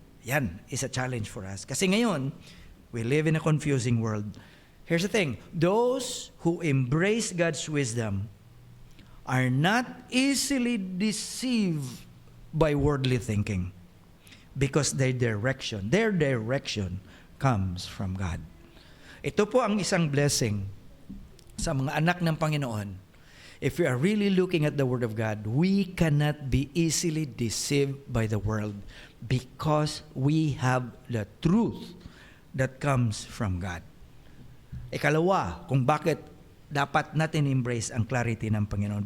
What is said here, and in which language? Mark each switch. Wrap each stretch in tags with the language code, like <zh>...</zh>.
<en>Yan is a challenge for us.</en> <tl>Kasi ngayon,</tl> <en>we live in a confusing world. Here's the thing. Those who embrace God's wisdom are not easily deceived by worldly thinking because their direction comes from God.</en> <tl>Ito po ang isang blessing sa mga anak ng Panginoon.</tl> <en>If we are really looking at the Word of God, we cannot be easily deceived by the world because we have the truth that comes from God.</en> <tl>Ikalawa, kung bakit dapat natin embrace ang clarity ng Panginoon.</tl>